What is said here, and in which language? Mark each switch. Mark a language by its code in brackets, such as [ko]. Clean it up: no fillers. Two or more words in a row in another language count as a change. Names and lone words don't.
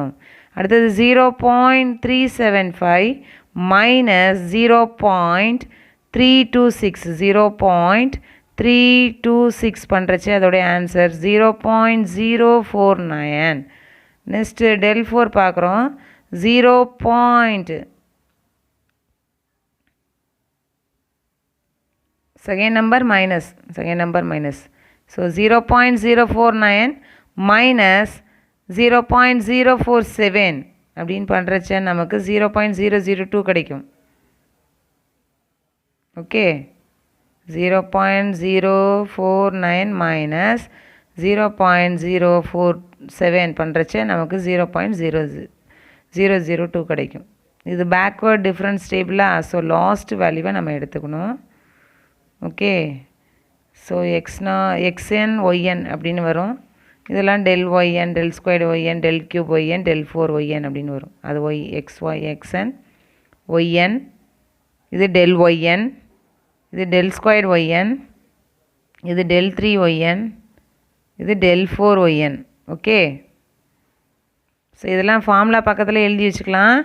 [ta] அடுத்தது 0.375 மைனஸ் 0.326 0.326 பண்ணுறச்சு அதோடைய ஆன்சர் 0.049. நெக்ஸ்ட்டு del 4 பார்க்குறோம். 0. [en] Second number minus. So 0.049 minus 0.047 [ta] அப்படின்னு பண்ணுறச்ச நமக்கு 0.002 கிடைக்கும். ஓகே, [en] 0.049 minus 0.047 [ta] பண்ணுறச்ச நமக்கு 0.002 கிடைக்கும். இது [en] backward difference table. so last value [ta] நம்ம எடுத்துக்கணும். ஓகே, ஸோ xn yn அப்படின்னு வரும். இதெல்லாம் [en] del yn, del squared yn, del cube yn, del 4yn [ta] அப்படின்னு வரும். அது xn yn, இது del yn, இது del squared yn, இது del 3yn, இது del 4yn. ஓகே, ஸோ இதெல்லாம் ஃபார்முலா பக்கத்தில் எழுதி வச்சுக்கலாம்.